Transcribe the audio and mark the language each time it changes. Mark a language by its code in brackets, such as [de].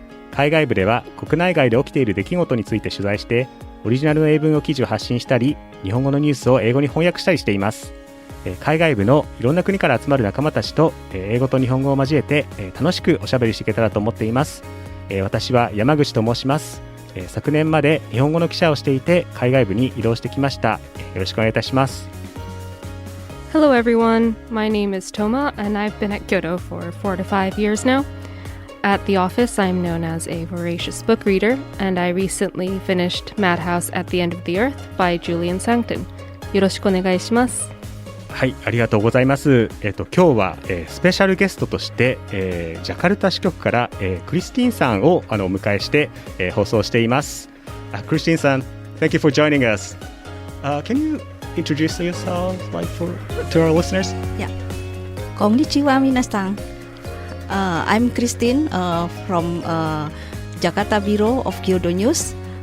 [ja] 海外部では国内外で起きている出来事について取材してオリジナルの英文語記事を発信したり、日本語のニュースを英語に翻訳したりしています。海外部のいろんな国から集まる仲間たちと英語と日本語を交えて楽しくおしゃべりしていけたらと思っています。私は山口と申します。昨年まで日本語の記者をしていて海外部に移動してきました。よろしくお願いいたします。 [en] Hello everyone, my name is Toma and I've been at Kyoto for 4 to 5 years now. At the office, I'm known as a voracious book reader, and I recently finished Madhouse at the End of the Earth by Julian Sancton. [ja] よろしくお願いします。はい、ありがとうございます。今日は、スペシャルゲストとして、ジャカルタ支局から、クリスティンさんをお迎えして、放送しています。 [en] クリスティンさん、Thank you for joining us. Can you introduce yourself to our listeners? [ja] Yeah. Konnichiwa minasan. [en] I'm Christine from Jakarta Bureau of Kyodo News.